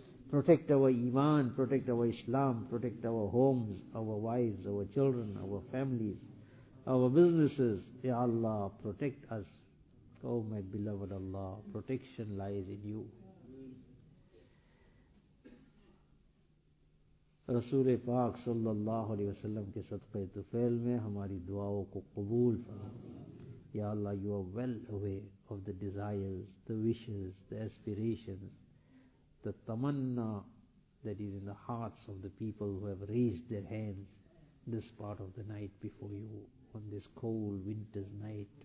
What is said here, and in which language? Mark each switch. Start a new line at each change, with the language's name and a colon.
English: Protect our iman, protect our Islam, protect our homes, our wives, our children, our families, our businesses. Ya Allah, protect us. Oh my beloved Allah, protection lies in you.
Urdu: رسول پاک صلی اللہ علیہ وسلم کے صدقے طفیل میں ہماری دعاؤں کو قبول فرمائے.
English: یا اللہ, you are well aware of the desires, the wishes, the aspirations, the tamanna that is in the hearts of the people who have raised their hands this part of the night before you on this cold winter's night.